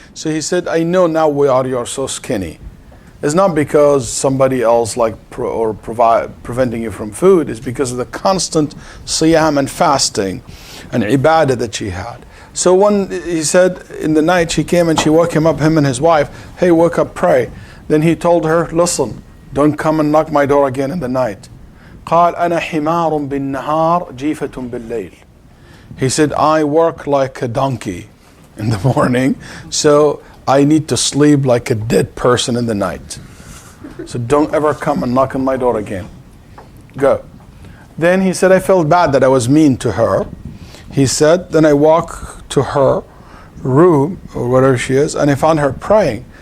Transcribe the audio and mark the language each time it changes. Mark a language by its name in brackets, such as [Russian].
[English] So he said, I know now why you are so skinny. It's not because somebody else preventing you from food. It's because of the constant siyam and fasting and ibadah that she had. So he said in the night she came and she woke him up, him and his wife. Hey, wake up, pray. Then he told her, listen, don't come and knock my door again in the night. [Arabic] قال أنا حمار بالنهار جيفة بالليل. [English] He said, I work like a donkey in the morning, so I need to sleep like a dead person in the night. So don't ever come and knock on my door again. Go. Then he said, I felt bad that I was mean to her. He said, then I walked to her room, or wherever she is, and I found her praying.